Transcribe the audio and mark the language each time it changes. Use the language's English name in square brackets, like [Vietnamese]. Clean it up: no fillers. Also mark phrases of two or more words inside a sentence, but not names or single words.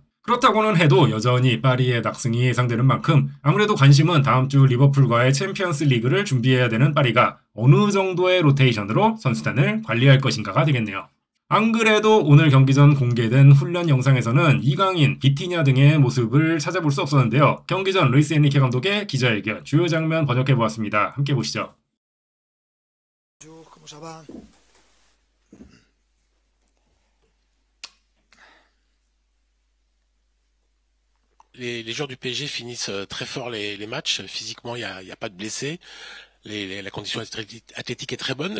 [Korean] 그렇다고는 해도 여전히 파리의 낙승이 예상되는 만큼 아무래도 관심은 다음 주 리버풀과의 챔피언스 리그를 준비해야 되는 파리가 어느 정도의 로테이션으로 선수단을 관리할 것인가가 되겠네요. 안 그래도 오늘 경기 전 공개된 훈련 영상에서는 이강인, 비티냐 등의 모습을 찾아볼 수 없었는데요. 경기 전 루이스 에니케 감독의 기자회견 주요 장면 번역해보았습니다. 함께 보시죠. [French] Les joueurs du PSG finissent très fort les matchs. Physiquement, il y a pas de blessés. La condition athlétique est très bonne.